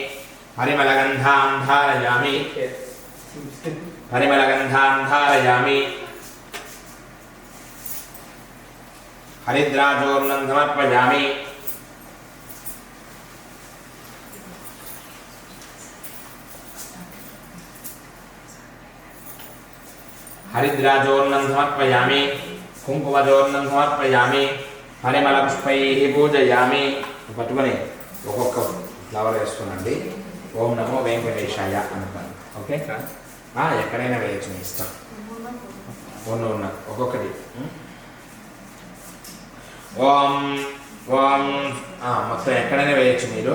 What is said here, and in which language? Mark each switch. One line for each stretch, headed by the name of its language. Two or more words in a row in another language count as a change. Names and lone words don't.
Sanskrit: हरिद्राचूर्णं समर्पयामि हरिद्राचूर्णं समर्पयामि कुंकुमचूर्णं समर्पयामि परिमलपुष्पैः पूजयामि।
Telugu: पట్టుకొని ఒక్కొక్క ఫ్లవర్ వేసుకోనండి।
Sanskrit: ఓం నమో వెంకటేశాయ
Telugu: అనుకోండి. ఓకే ఎక్కడైనా వేయచ్చు మీ ఇష్టం. ఉన్న ఒక్కొక్కటి. ఓం ఓం మొత్తం ఎక్కడైనా వేయచ్చు మీరు.